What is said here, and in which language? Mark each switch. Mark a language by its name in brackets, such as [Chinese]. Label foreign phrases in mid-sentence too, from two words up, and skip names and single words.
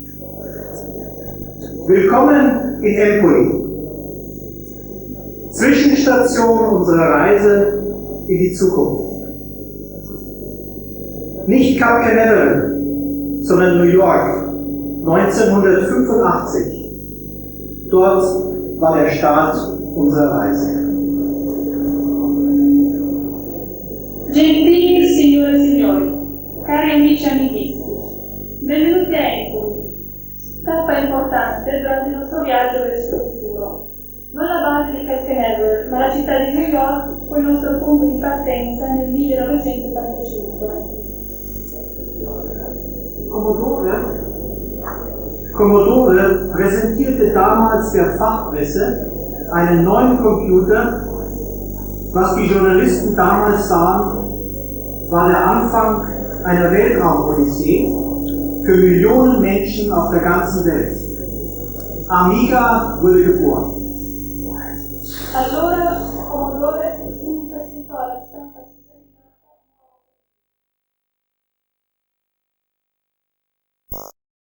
[German] Willkommen in Empoli, Zwischenstation unserer Reise in die Zukunft. Nicht Cape Canaveral, sondern New York, 1985. Dort war der Start unserer Reise. [Italian] Gentili signore e signori, amici e amichissimi, benvenuti a Empoli, tappa importante durante il nostro viaggio verso il futuro. Non la base di Kaltenegger, ma la città di New York fu il nostro punto di partenza nel 1985. [German] Commodore präsentierte damals der Fachpresse einen neuen Computer. Was die Journalisten damals sahen, war der Anfang einer Weltraumodyssee für Millionen Menschen auf der ganzen Welt. Amiga wurde geboren. [Italian] Allora Commodore presentò alla stampa